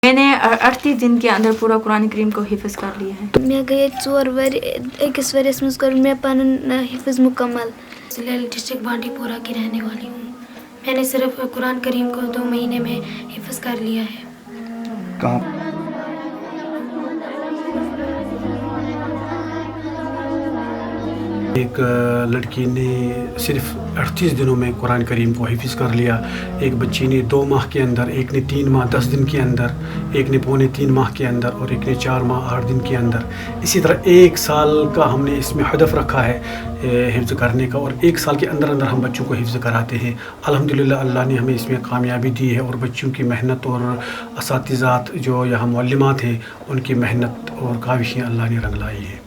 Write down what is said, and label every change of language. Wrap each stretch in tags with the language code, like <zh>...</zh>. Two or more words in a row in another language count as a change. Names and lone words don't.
<ur>میں نے 38 دن کے اندر پورا قرآن کریم کو حفظ کر لیا ہے.</ur> <ks>میں گئی 4 ؤری أکِس ؤریَس منٛز کوٚر مےٚ پَنُن حفظ مکمل.</ks> <ur>لیل ڈسٹرکٹ بانڈی پورہ کی رہنے والی ہوں. میں نے صرف قرآن کریم کو 2 مہینے میں حفظ کر لیا ہے. کہاں؟ ایک لڑکی نے صرف 38 دنوں میں قرآن کریم کو حفظ کر لیا. ایک بچی نے 2 ماہ کے اندر، ایک نے 3 ماہ 10 دن کے اندر، ایک نے 3.25 ماہ کے اندر اور ایک نے 4 ماہ 8 دن کے اندر. اسی طرح 1 سال کا ہم نے اس میں ہدف رکھا ہے حفظ کرنے کا، اور 1 سال کے اندر اندر ہم بچوں کو حفظ کراتے ہیں. الحمدللہ اللہ نے ہمیں اس میں کامیابی دی ہے، اور بچوں کی محنت اور اساتذات جو یہاں معلمات ہیں ان کی محنت اور کاوشیں اللہ نے رنگ لائی ہیں.</ur>